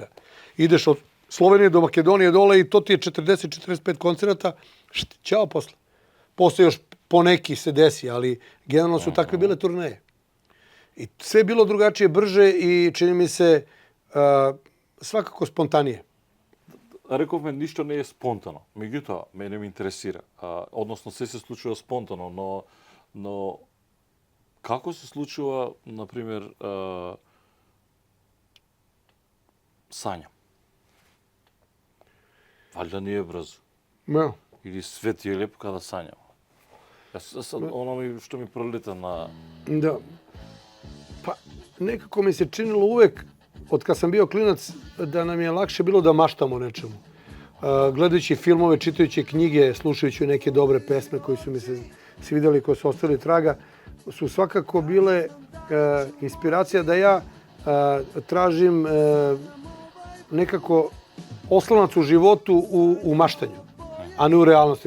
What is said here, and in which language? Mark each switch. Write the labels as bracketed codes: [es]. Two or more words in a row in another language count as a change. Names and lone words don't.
[sr] Ideš od Slovenije do Makedonije dole i to ti je 40-45 koncerata. Ćao posle. Posle još poneki se desi, ali generalno su takve bile turneje. I sve je bilo drugačije, brže i čini mi se svakako spontanije. [mk] Рековме, ништо не е спонтано. Меѓутоа, мене ме интересира. Односно, се случува спонтано, но како се случува, например, сањам? Валјда не е брзо. Да. Или свет е леп када сањам. [sr] Ono što mi proleta na... Da. Pa, nekako mi se činilo uvek, od kad sam bio klinac, da nam je lakše bilo da maštamo o nečemu. Gledajući filmove, čitajući knjige, slušajući neke dobre pesme koje su mi se svidjeli, koje su ostali traga, su svakako bile inspiracija da ja tražim nekako oslonac u životu u maštanju, a ne u realnosti.